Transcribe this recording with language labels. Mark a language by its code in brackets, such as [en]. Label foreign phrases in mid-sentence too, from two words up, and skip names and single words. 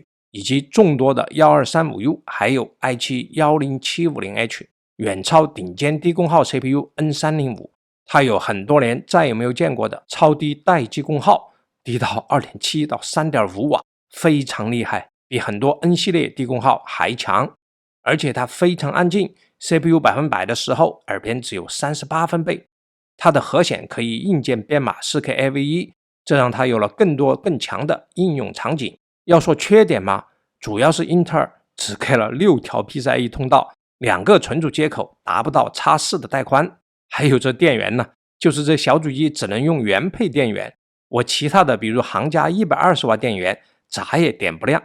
[zh] 以及众多的 1235U 還有 i7-10750H， 遠超頂尖低功耗 CPU N305， 它有很多年再也沒有見過的超低待機功耗，低到 2.7 到 3.5 瓦，非常厲害，比很多 N 系列低功耗還強。而且它非常安靜， CPU 100%的時候耳邊只有38分貝， 它的核顯可以硬件編碼 4K AV1， 這讓它有了更多更強的應用場景。要說缺點嘛，主要是英特爾只給了6條 PCIe 通道，2個存儲接口達不到 X4 的帶寬，還有這電源呢，就是這小主機只能用原配電源，我其他的比如行家120瓦電源咋也點不亮。